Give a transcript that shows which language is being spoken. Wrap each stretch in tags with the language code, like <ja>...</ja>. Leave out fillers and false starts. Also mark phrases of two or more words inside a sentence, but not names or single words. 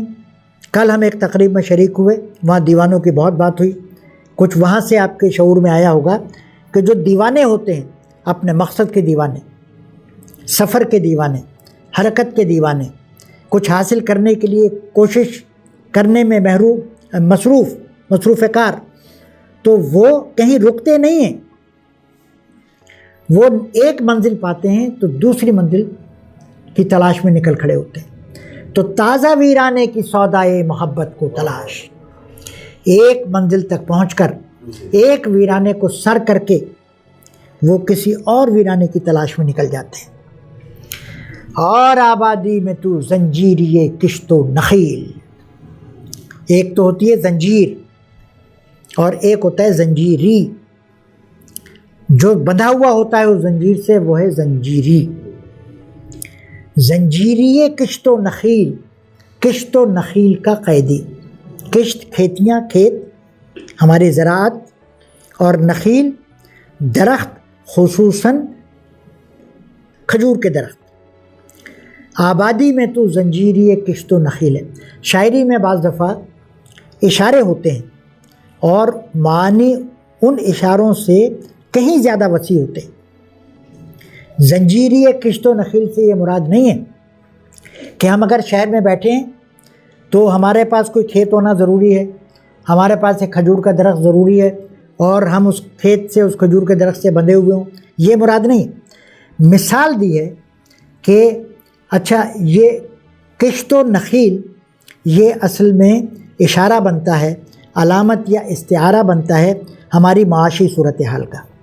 <ur>کل ہم ایک تقریب میں شریک ہوئے، وہاں دیوانوں کی بہت بات ہوئی، کچھ وہاں سے آپ کے شعور میں آیا ہوگا کہ جو دیوانے ہوتے ہیں، اپنے مقصد کے دیوانے، سفر کے دیوانے، حرکت کے دیوانے، کچھ حاصل کرنے کے لیے کوشش کرنے میں مصروف کار، تو وہ کہیں رکتے نہیں ہیں، وہ ایک منزل پاتے ہیں تو دوسری منزل کی تلاش میں نکل کھڑے ہوتے ہیں۔ تو تازہ ویرانے کی سودائے محبت کو تلاش، ایک منزل تک پہنچ کر، ایک ویرانے کو سر کر کے وہ کسی اور ویرانے کی تلاش میں نکل جاتے ہیں۔ اور آبادی میں تو زنجیری کشت و نخیل، ایک تو ہوتی ہے زنجیر اور ایک ہوتا ہے زنجیری، جو بندھا ہوا ہوتا ہے اس زنجیر سے وہ ہے زنجیری۔ زنجیری کشت و نخیل، کشت و نخیل کا قیدی، کشت کھیتیاں، کھیت ہماری زراعت، اور نخیل درخت، خصوصاً کھجور کے درخت۔ آبادی میں تو زنجیری کشت و نخیل ہے۔ شاعری میں بعض دفعہ اشارے ہوتے ہیں اور معنی ان اشاروں سے کہیں زیادہ وسیع ہوتے ہیں۔ زنجیری کشت و نخیل سے یہ مراد نہیں ہے کہ ہم اگر شہر میں بیٹھے ہیں تو ہمارے پاس کوئی کھیت ہونا ضروری ہے، ہمارے پاس ایک کھجور کا درخت ضروری ہے اور ہم اس کھیت سے، اس کھجور کے درخت سے بندھے ہوئے ہوں، یہ مراد نہیں۔ مثال دی ہے کہ اچھا یہ کشت و نخیل یہ اصل میں اشارہ بنتا ہے، علامت یا استعارہ بنتا ہے ہماری معاشی صورتحال کا۔</ur>